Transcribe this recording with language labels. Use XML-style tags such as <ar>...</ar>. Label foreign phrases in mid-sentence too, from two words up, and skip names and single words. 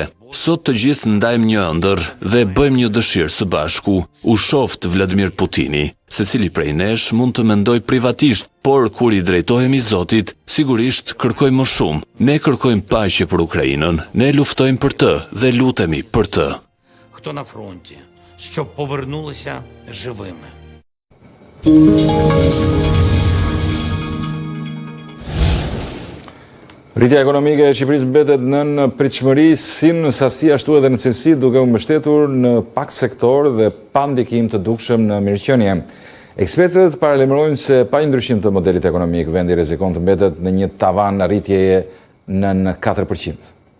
<sq>Sot të gjithë ndajmë një ëndër dhe bëjmë një dëshirë së bashku, u shoft Vladimir Putini. Secili prej nesh mund të mendoj privatisht, por kur i drejtohemi Zotit, sigurisht kërkojmë më shumë. Ne kërkojmë paqe për Ukrainën, ne luftojmë për të dhe lutemi për të.</sq> <uk>Хто на фронті, щоб повернулися живими.</uk> <sq>Rritja ekonomike e Shqipërisë mbetet nën pritshmëri si në sasi ashtu edhe në cilësi, duke u mbështetur në pak sektor dhe pa ndikim të dukshëm në mirëqenie. Ekspertët paralajmërojnë se pa një ndryshim të modelit ekonomik, vendi rrezikon të mbetet në një tavan rritjeje nën 4%.</sq>